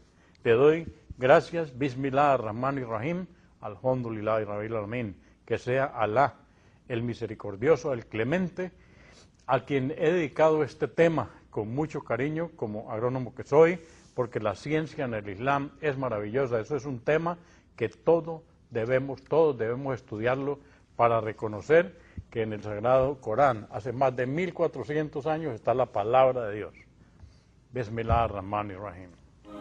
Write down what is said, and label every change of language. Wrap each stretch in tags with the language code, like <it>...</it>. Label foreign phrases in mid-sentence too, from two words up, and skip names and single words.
<es>Le doy gracias,</es> <ar>بسم الله الرحمن الرحيم الحمد لله رب العالمين,</ar> <es>que sea Alá, el misericordioso, el clemente, a quien he dedicado este tema con mucho cariño, como agrónomo que soy, porque la ciencia en el Islam es maravillosa. Eso es un tema que todos debemos estudiarlo para reconocer que en el Sagrado Corán, hace más de 1400 años, está la palabra de Dios.</es> <ar>بسم الله الرحمن الرحيم.</ar>